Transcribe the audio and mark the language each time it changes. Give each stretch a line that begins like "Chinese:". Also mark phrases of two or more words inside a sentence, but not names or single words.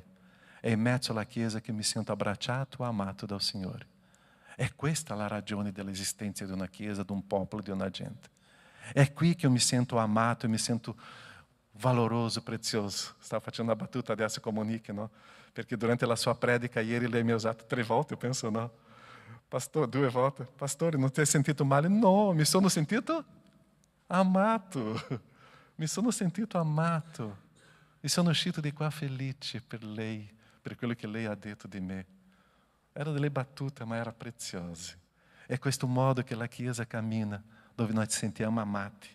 Italian: È in mezzo alla Chiesa che mi sento abbracciato e amato dal Signore. È questa la ragione dell'esistenza di una Chiesa, di un popolo, di una gente. È qui che io mi sento amato e mi sento valoroso, prezioso. Stavo facendo una battuta adesso con Monique, no? Perché durante la sua predica ieri lei mi ha usato 3 volte,
Portuguese: eu penso, no?
Italian: Pastor, 2 volte. Pastore, non ti hai sentito male? No, mi sono sentito amato. Mi sono sentito amato. E sono uscito di qua felice per lei, per quello che lei ha detto di me. Era delle battute, ma era prezioso. È questo modo che la Chiesa cammina, dove noi ci sentiamo amati.